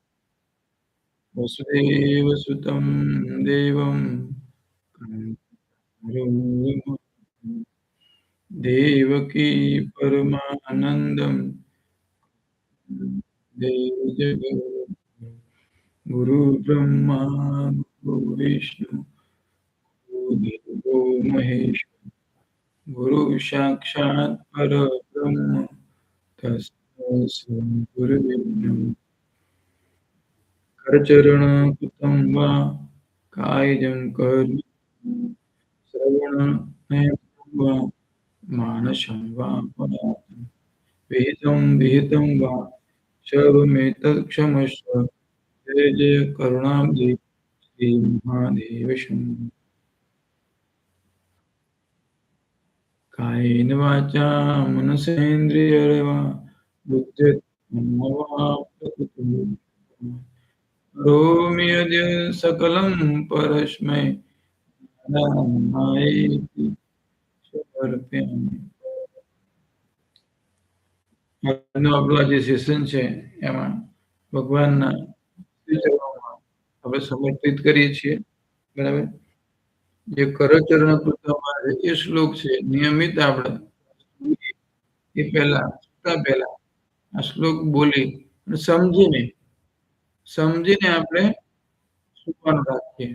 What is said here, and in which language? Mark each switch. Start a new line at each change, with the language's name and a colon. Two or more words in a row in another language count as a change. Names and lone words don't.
Sanskrit: વસુદેવસુतं દેવં દેવકી પરમાનંદં ગુરુબ્રહ્મા ગુરુવિષ્ણુ ગુરુદેવો મહેશ્વરः ગુરુ સાક્ષાત પરબ્રહ્મ તસ્मै શ્રી ગુરવે નમઃ. કરચરણકૃतं વા કાયજં કર્મ શ્રવણનેत्रं वा मानसं वा पदार्थं विहितं वा सर्वमेतत्क्षमस्व. जय जय करुणाब्धे श्री महादेव शंभो. कायेन वाचा मनसेन्द्रियर्वा बुद्ध्यात्मना वा प्रकृते करोमि यद् सकलं परस्मै नारायणायेति સમર્પયામિ.
Gujarati: આજનું આપણું આ જે સેશન છે એમાં ભગવાનના ચરણોમાં આપણે સમર્પિત કરીએ છીએ. બરાબર? જે કરચરણ કૃતમાં એ શ્લોક છે નિયમિત આપણે એ પહેલા આ શ્લોક બોલી અને સમજીને સમજીને આપણે સુવાનું રાખીએ.